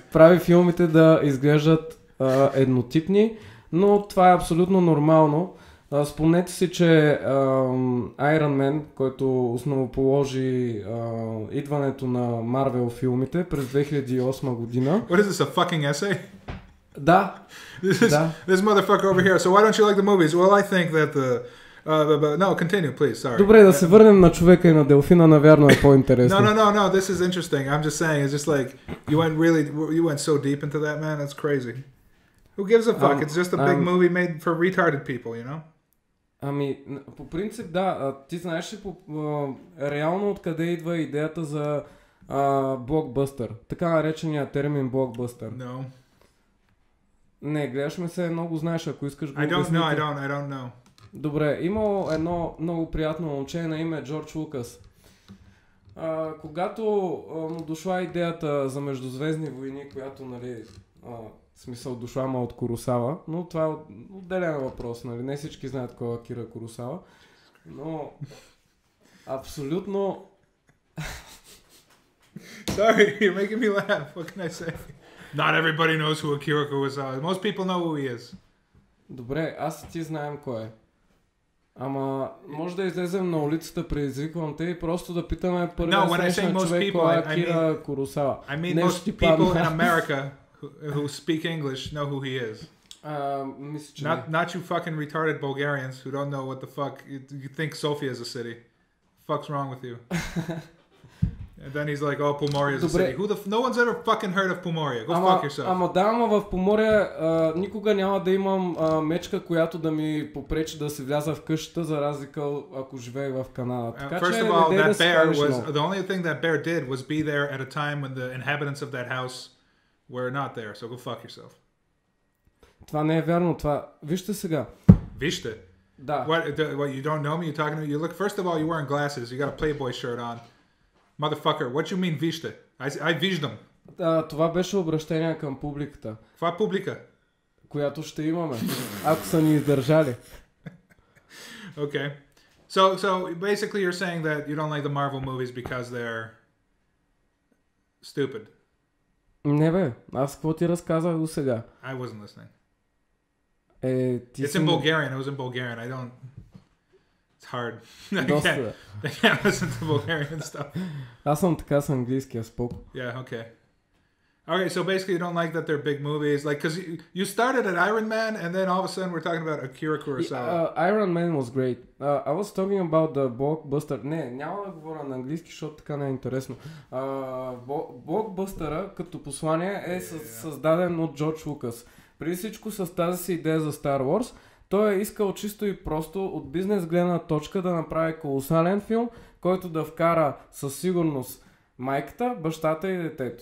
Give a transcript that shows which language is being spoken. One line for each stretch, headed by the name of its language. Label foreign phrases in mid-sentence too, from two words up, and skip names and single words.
Bulgarian: прави филмите да изглеждат еднотипни, но това е абсолютно нормално. Спомнете си, че Iron Man, който основоположи идването на Marvel филмите през 2008 година.
English: What is this, a fucking essay?
Bulgarian: Да.
English: This motherfucker over here. So why don't you like the movies? Well, I think that no, continue, please. Sorry.
Bulgarian: Добре, да се върнем на човека и на Делфина, навярно е по-интересно.
English: No. This is interesting. I'm just saying, it's just like you went so deep into that, man. That's crazy. Who gives a fuck? It's just a big movie made for retarded people, you know?
Bulgarian: Ами, по принцип да, ти знаеш ли реално откъде идва идеята за блокбъстър? Така наречения термин блокбъстър.
English: No.
Bulgarian: Не, гледаш ме се, много знаеш, ако искаш го
English: I don't
Bulgarian: обясните.
English: know.
Bulgarian: Добре, имало едно много приятно момче на име Джордж Лукас. Когато му дошла идеята за Междузвездни войни, която, нали, смисъл дошла ма от Куросава, но това е отделен въпрос, нали, не всички знаят кой е Акира Куросава, но абсолютно...
English: Sorry, you're making me laugh. What can I say? Not everybody knows who Akira Kurosawa is. Most people know who he is.
Bulgarian: Добре, аз и ти знаем кой е. Ама може да излезем на улицата, предизвиквам те и просто да питаме първия срещан човек кой е Акира Куросава.
English: I mean most people in America who speak English know who he is.
Bulgarian: Мисля, че
English: not you fucking retarded Bulgarians who don't know what the fuck you think Sofia is a city. Fuck's wrong with you? And then he's like, oh, Pomoria is a city. No one's ever fucking heard of Pomoria. Go fuck yourself.
Bulgarian: Ама в Помория никога няма да имам мечка, която да ми попречи да се вляза в къщата, за разлика ако живея в Канада.
English: First of all, that bear was the only thing that bear did was be there at a time when the inhabitants of that house were not there. So go fuck yourself.
Bulgarian: Това не е вярно. Това вижте сега. Вижте. Да.
English: What you don't know me? You talking to me? You look. First of all, you're wearing glasses. You got a Playboy shirt on. Motherfucker, what you mean вижте? I виждам.
Bulgarian: Това беше обращение към публиката. Каква публика? Която ще имаме, ако са ни издържали.
English: Okay. So basically you're saying that you don't like the Marvel movies because they're stupid.
Bulgarian: Не бе, аз какво ти разказах до сега?
English: I wasn't listening. It's in Bulgarian. It was in Bulgarian. I don't... It's hard. I can't listen to Bulgarian stuff.
Bulgarian: Аз съм така с английския спок.
English: Yeah, okay. Okay, so basically you don't like that they're big movies, like, because you started at Iron Man, and then all of a sudden we're talking about Akira Kurosawa. Iron Man was great. I was talking about the blockbuster.
Bulgarian: Не, няма да говоря на английски, защото така не е интересно. Блокбъстъра като послание е създаден от Джордж Лукас. Преди всичко с тази си идея за Star Wars, той е искал чисто и просто от бизнес гледна точка да направи колосален филм, който да вкара със сигурност майката, бащата и детето.